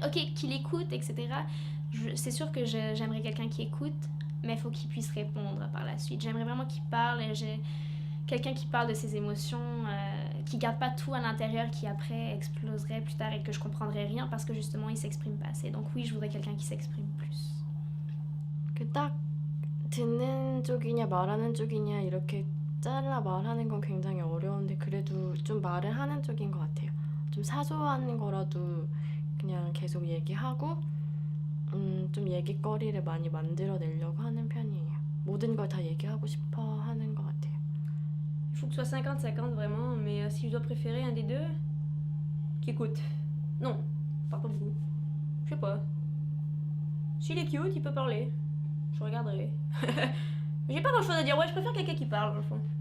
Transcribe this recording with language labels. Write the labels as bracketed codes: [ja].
[fr] Ok, qu'il écoute, etc. C'est sûr que j'aimerais quelqu'un qui écoute, mais il faut qu'il puisse répondre par la suite. J'aimerais vraiment qu'il parle. Quelqu'un qui parle de ses émotions, qui garde pas tout à l'intérieur, qui après exploserait plus tard et que je comprendrais rien parce que justement il s'exprime pas assez. Donc oui, je voudrais quelqu'un qui s'exprime plus. [ko] 그 딱 듣는 쪽이냐 말하는 쪽이냐 이렇게 잘라 말하는 건 굉장히 어려운데 그래도 좀 말을 하는 쪽인 것 같아요. 좀 사소한 거라도 그냥 계속 얘기하고 좀 얘기거리를 많이 만들어내려고 하는 편이에요. 모든 걸 다 얘기하고 싶어 하는 것 같아요. [fr] Il faut que ce soit 50-50 vraiment, mais si je dois préférer un des deux, qui écoute. Non, parle pas beaucoup. Je sais pas. S'il est cute, il peut parler. Je regarderai. J'ai pas grand chose à dire, ouais, je préfère quelqu'un qui parle, dans le fond.